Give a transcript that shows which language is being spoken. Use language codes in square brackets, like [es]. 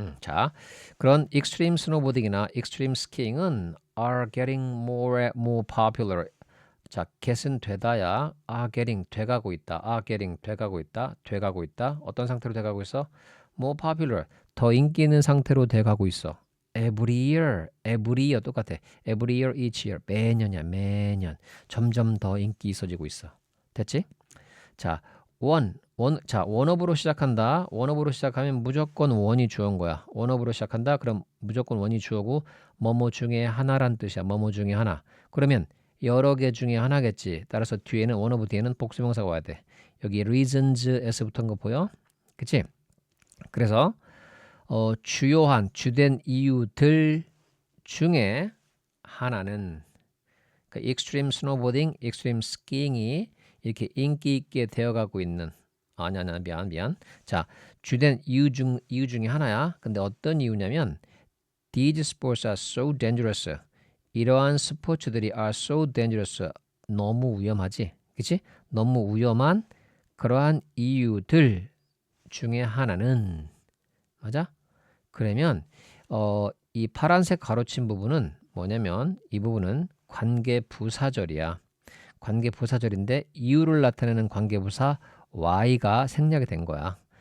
[ko] 자, 그런 익스트림 스노보딩이나 익스트림 스키잉은 are getting more popular. 자, get은 되다야 getting 돼가고 있다. getting 돼가고 있다. 돼가고 있다. 어떤 상태로 돼가고 있어? more popular 더 인기 있는 상태로 돼가고 있어. [en] every year 똑같아. [ko] every year each year 매년이야 매년 점점 더 인기 있어지고 있어. 됐지? 자, 원업으로 시작한다. 원업으로 시작하면 무조건 원이 주어인 거야. 원업으로 시작한다. 그럼 무조건 원이 주어고 뭐뭐 중에 하나란 뜻이야. 뭐뭐 중에 하나. 그러면 여러 개 중에 하나겠지. 따라서 뒤에는 원어브 뒤에는 복수명사가 와야 돼. 여기 reasons에서 붙은 거 보여? 그치? 그래서 주요한 주된 이유들 중에 하나는 그 extreme snowboarding, extreme skiing이 이렇게 인기 있게 되어가고 있는 아니야 미안. 자, 주된 이유 중에 하나야. 근데 어떤 이유냐면 these sports are so dangerous. 이러한 스포츠들이 are so dangerous. 너무 위험하지. 그치? 너무 위험한 그러한 이유들 중에 하나는 맞아? 그러면 이 파란색 가로친 부분은 뭐냐면 이 부분은 관계부사절이야. 관계부사절인데 이유를 나타내는 관계부사 y가 생략이 된 거야.